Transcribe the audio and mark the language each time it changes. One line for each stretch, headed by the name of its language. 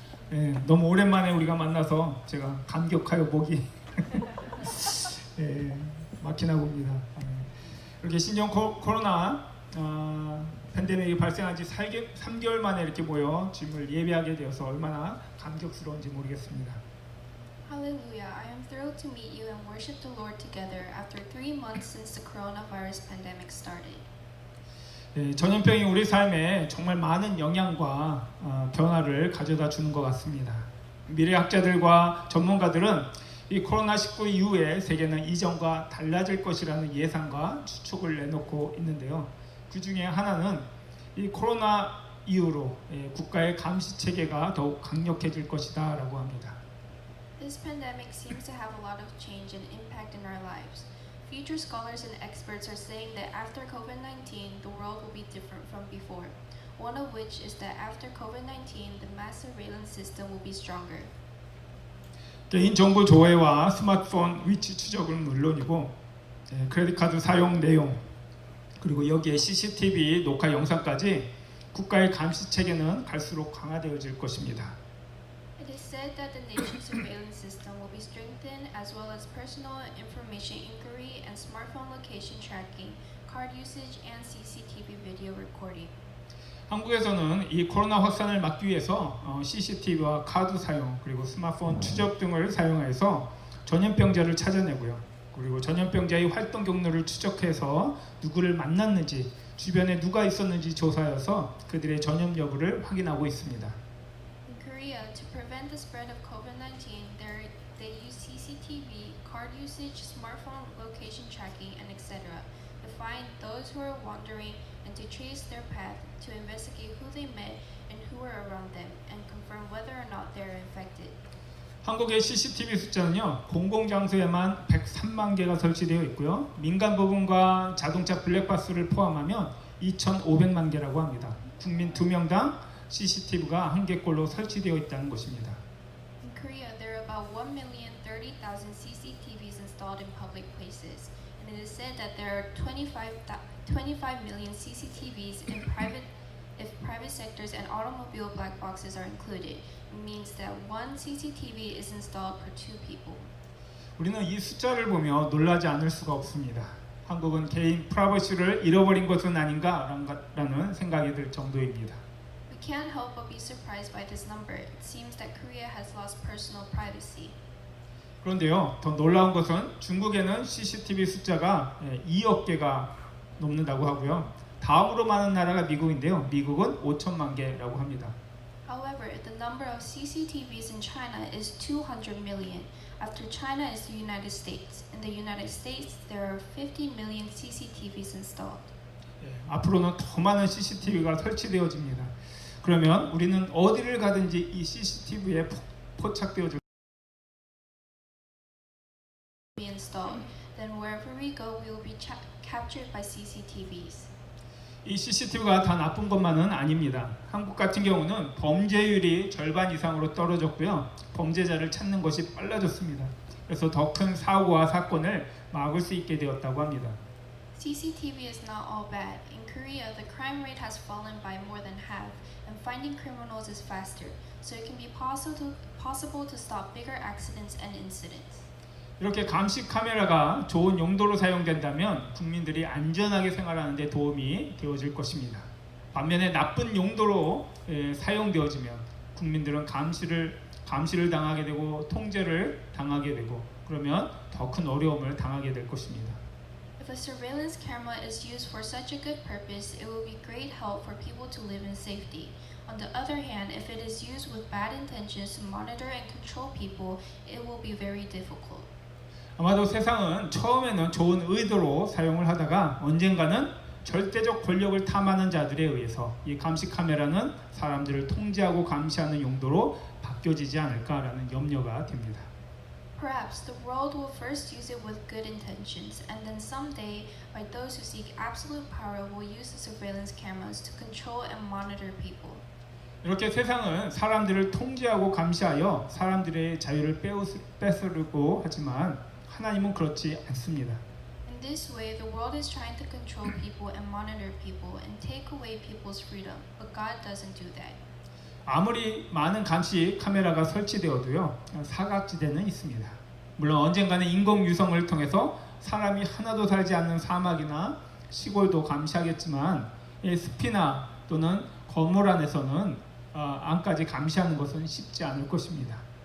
Korean: 예, 너무 오랜만에 우리가 만나서 제가 감격하여 목이 예, 막히나 봅니다. 이렇게 신종 코로나 팬데믹이 발생한 지 3개월 만에 이렇게 모여 주님을 예배하게 되어서 얼마나 감격스러운지 모르겠습니다.
English: Hallelujah. I am thrilled to meet you and worship the Lord together after 3 months since the coronavirus pandemic started.
Korean: 예, 전염병이 우리 삶에 정말 많은 영향과 변화를 가져다 주는 것 같습니다. 미래학자들과 전문가들은 이 코로나19 이후에 세계는 이전과 달라질 것이라는 예상과 추측을 내놓고 있는데요. 그 중에 하나는 이 코로나 이후로 국가의 감시 체계가 더욱 강력해질 것이다 라고 합니다.
English: This pandemic seems to have a lot of change and impact in our lives. Future scholars and experts are saying that after COVID-19, the world will be different from before. One of which is that after COVID-19, the mass surveillance system will be stronger.
Korean: 개인정보 조회와 스마트폰 위치 추적은 물론이고 크레딧카드 사용 내용 그리고 여기에 CCTV 녹화 영상까지 국가의 감시 체계는 갈수록 강화되어질 것입니다.
English: It is said that the nation's surveillance system will be strengthened as well as personal information inquiry and smartphone location tracking, card usage and CCTV video recording.
Korean: 한국에서는 이 코로나 확산을 막기 위해서 CCTV와 카드 사용 그리고 스마트폰 추적 등을 사용해서 전염병자를 찾아내고요. 그리고 전염병자의 활동 경로를 추적해서 누구를 만났는지 주변에 누가 있었는지 조사해서 그들의 전염 여부를 확인하고 있습니다.
English: In Korea, to prevent the spread of COVID-19, they use CCTV, card usage, smartphone location tracking, and etc. to find those who are wandering and to trace their path, to investigate who they met and who were around them, and confirm whether or not they are infected.
Korean: 한국의 CCTV 숫자는요, 공공장소에만 103만 개가 설치되어 있고요. 민간 부분과 자동차 블랙박스를 포함하면 2,500만 개라고 합니다. 국민 2명당 CCTV가 1개꼴로 설치되어 있다는 것입니다.
English: In Korea, there are about 1,030,000 CCTVs installed in public places, and it is said that there are 25 million CCTVs in private sectors and automobile black boxes are included. It means that one CCTV is installed per 2 people.
Korean: 우리는 이 숫자를 보며 놀라지 않을 수가 없습니다. 한국은 개인 프라이버시를 잃어버린 것은 아닌가라는 생각이 들 정도입니다.
English: We can't help but be surprised by this number. It seems that Korea has lost personal privacy.
Korean: 그런데요, 더 놀라운 것은 중국에는 CCTV 숫자가 2억 개가 넘는다고 하고요. 다음으로 많은 나라가 미국인데요. 미국은 5천만 개라고 합니다.
English: However, the number of CCTVs in China is 200 million. After China is the United States. In the United States, there are 50 million CCTVs installed.
Korean: 앞으로는 더 많은 CCTV가 설치되어집니다. 그러면 우리는 어디를 가든지 이 CCTV에 포착되어질
English: Be installed. Then wherever we go, we will be captured by CCTVs.
Korean: 이 CCTV가 다 나쁜 것만은 아닙니다. 한국 같은 경우는 범죄율이 절반 이상으로 떨어졌고요. 범죄자를 찾는 것이 빨라졌습니다. 그래서 더 큰 사고와 사건을 막을 수 있게 되었다고 합니다.
English: CCTV is not all bad. In Korea, the crime rate has fallen by more than half, and finding criminals is faster, so it can be possible to stop bigger accidents and incidents.
Korean: 이렇게 감시 카메라가 좋은 용도로 사용된다면 국민들이 안전하게 생활하는 데 도움이 되어질 것입니다. 반면에 나쁜 용도로 사용되어지면 국민들은 감시를 당하게 되고 통제를 당하게 되고 그러면 더 큰 어려움을 당하게 될 것입니다.
English: If a surveillance camera is used for such a good purpose, it will be great help for people to live in safety. On the other hand, if it is used with bad intentions to monitor and control people, it will be very difficult.
Korean: 아마도 세상은 처음에는 좋은 의도로 사용을 하다가 언젠가는 절대적 권력을 탐하는 자들에 의해서 이 감시 카메라는 사람들을 통제하고 감시하는 용도로 바뀌어지지 않을까라는 염려가 됩니다.
English: Perhaps the world will first use it with good intentions, and then someday, by those who seek absolute power, will use the surveillance cameras to control and monitor people.
Korean: 이렇게 세상은 사람들을 통제하고 감시하여 사람들의 자유를 뺏으려고 하지만 하나님은 그렇지 않습니다.
English: In this way, the world is trying to control people and monitor people and take away people's freedom, but God doesn't do that.
Korean: 아무리 많은 감시 카메라가 설치되어도요 사각지대는 있습니다. 물론 언젠가는 인공 유성을 통해서 사람이 하나도 살지 않는 사막이나 시골도 감시하겠지만 숲이나 또는 건물 안에서는 안까지 감시하는 것은 쉽지 않을 것입니다.